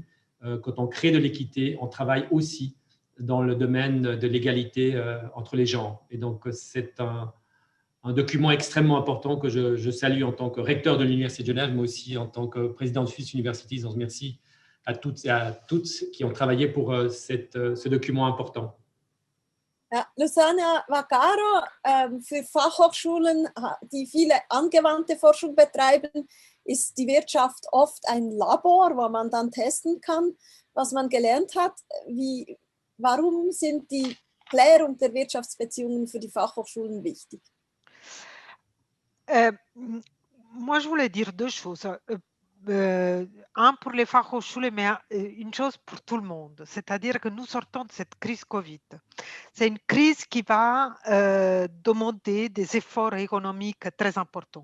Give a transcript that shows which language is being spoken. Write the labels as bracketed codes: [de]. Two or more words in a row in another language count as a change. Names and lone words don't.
[fr] Quand on crée de l'équité, on travaille aussi dans le domaine de l'égalité entre les genres. Et donc, c'est un document extrêmement important que je salue en tant que recteur de l'Université de Genève, mais aussi en tant que président de swissuniversities. Donc, merci à toutes et à tous qui ont travaillé pour ce document important. [de] Ja, Luciana, Vaccaro, für Fachhochschulen, die viele angewandte Forschung betreiben, ist die Wirtschaft oft ein Labor, wo man dann testen kann, was man gelernt hat. Warum sind die Klärung der Wirtschaftsbeziehungen für die Fachhochschulen wichtig? [fr] Moi, je voulais dire deux choses. Un pour les Fachhochschulen, mais une chose pour tout le monde. C'est-à-dire que nous sortons de cette crise Covid. C'est une crise qui va demander des efforts économiques très importants.